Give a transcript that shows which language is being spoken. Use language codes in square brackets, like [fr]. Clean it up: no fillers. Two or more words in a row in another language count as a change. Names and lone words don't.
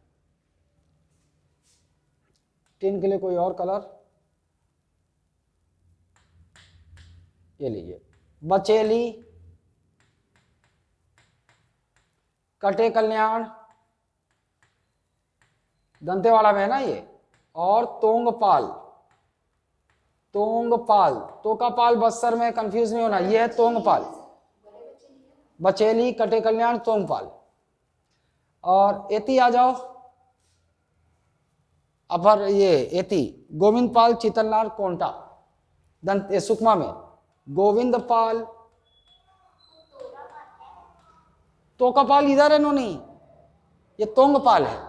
[hi] टिन के लिए कोई और कलर, ये लीजिए, बचेली, कटे कल्याण, दंतेवाड़ा में है ना ये, और तोंगपाल, तोंगपाल, तोकापाल बस्तर में, कंफ्यूज नहीं होना, ये है तोंगपाल। बचेली, कटे कल्याण, तोंगपाल। और एती आ जाओ, अपर ये एती, गोविंदपाल, चितलनार, कोंटा, दंत सुकमा में गोविंदपाल, तोकापाल इधर है नो, नहीं, ये तोंगपाल है।